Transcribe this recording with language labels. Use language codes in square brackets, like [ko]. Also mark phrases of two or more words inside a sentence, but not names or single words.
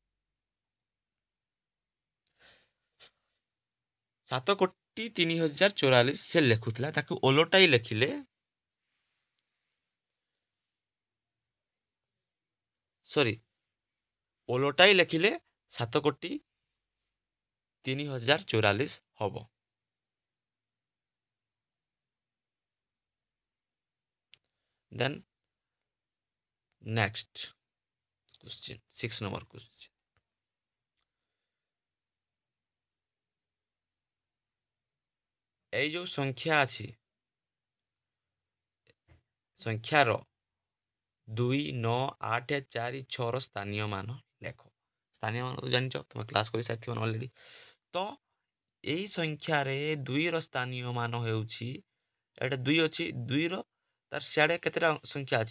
[or] 7,03,044 ସେ ଲେଖୁଥିଲା, ତାକୁ ଓଲଟାଇ ଲେଖିଲେ ଓଲଟାଇ ଲେଖିଲେ 7,03,044 ହବ। [en] then next question 6 number question. [or] এই ଯେଉଁ ସଂଖ୍ୟା ଅଛି, ସଂଖ୍ୟାର 2, 9, 8, 4, 6ର ସ୍ଥାନୀୟ ମାନ ଲେଖ। ସ୍ଥାନୀୟ ମାନ ତ ଜାଣିଛ, ତୁମେ କ୍ଲାସ୍ କରିସାରିଥିବ ଅଲରେଡ଼ି। ତ ଏଇ ସଂଖ୍ୟାରେ 2ର ସ୍ଥାନୀୟ ମାନ ହେଉଛି, ଏଇଟା 2 ଅଛି, 2ର ତାର ସିଆଡ଼େ କେତେଟା ସଂଖ୍ୟା ଅଛି?